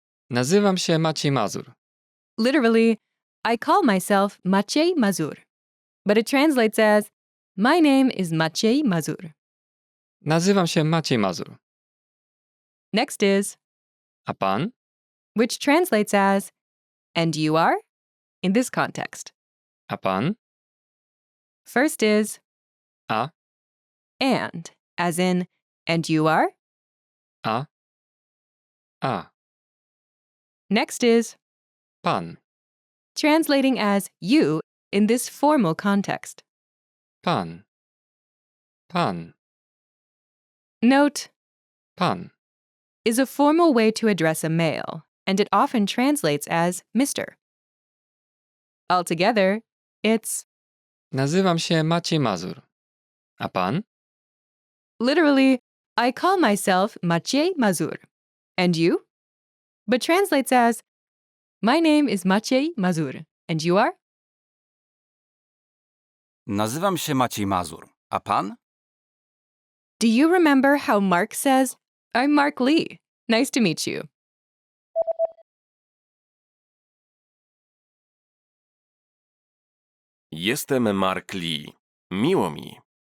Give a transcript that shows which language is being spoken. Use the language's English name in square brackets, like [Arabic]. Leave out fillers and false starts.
[Polish] Nazywam się Maciej Mazur. [English] literally, I call myself Maciej Mazur, but it translates as, my name is Maciej Mazur. [Polish] Nazywam się Maciej Mazur. [English] Next is, [Polish] A pan? [English] which translates as, and you are? In this context. [Polish] A pan? [English] First is, [Polish] A. [English] and, as in, and you are? [Polish] A. A. [English] Next is, [Polish] Pan. [English] translating as you in this formal context. [Polish] Pan. Pan. [English] Note, [Polish] Pan. [English] is a formal way to address a male, and it often translates as Mr. Altogether, it's [Polish] Nazywam się Maciej Mazur. A pan? [English] literally, I call myself Maciej Mazur. And you? But translates as, my name is Maciej Mazur. And you are? [Polish] Nazywam się Maciej Mazur. A pan? [English] Do you remember how Mark says, I'm Mark Lee. Nice to meet you. [Polish] Jestem Mark Lee. Miło mi.